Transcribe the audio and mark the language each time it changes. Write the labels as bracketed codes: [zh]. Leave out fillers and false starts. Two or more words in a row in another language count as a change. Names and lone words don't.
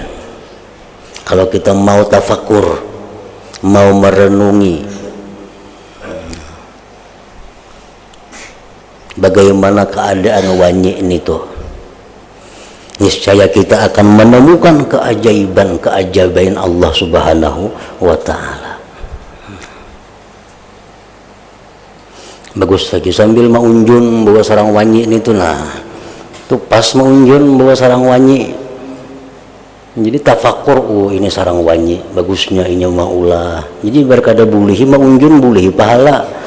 [id] Kalau kita mau tafakur, mau merenungi bagaimana keadaan Wanyi ini tuh, niscaya kita akan menemukan keajaiban [ar] الله سبحانه وتعالى. [bjn] Bagus lagi sambil maunjun bawa sarang Wanyi ini tuh, nah tuh pas maunjun bawa sarang Wanyi, jadi tafakur, oh ini sarang Wanyi bagusnya ini maulah, jadi berkada bulihi maunjun bulihi pahala.